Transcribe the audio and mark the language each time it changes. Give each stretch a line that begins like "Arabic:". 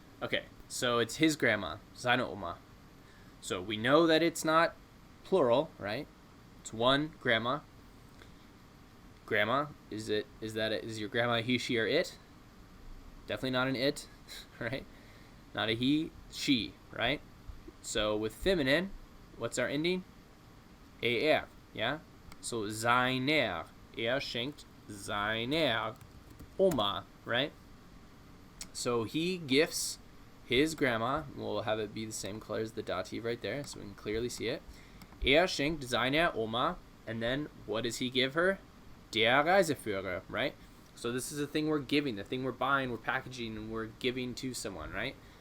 English: Okay, so it's his grandma, seine Oma. So we know that it's not plural, right? It's one grandma. Grandma, is your grandma he, she, or it? Definitely not an it, right? Not a he, she, right? So with feminine, what's our ending?
German: Er, yeah? So seiner, schenkt seiner Oma, right?
English: So he gifts his grandma. We'll have it be the same color as the Dativ right there, so we can clearly see it.
German: Schenkt seiner Oma,
English: and then what does he give her? Der Reiseführer, right? So this is the thing we're giving, the thing we're buying, we're packaging, and we're giving to someone, right?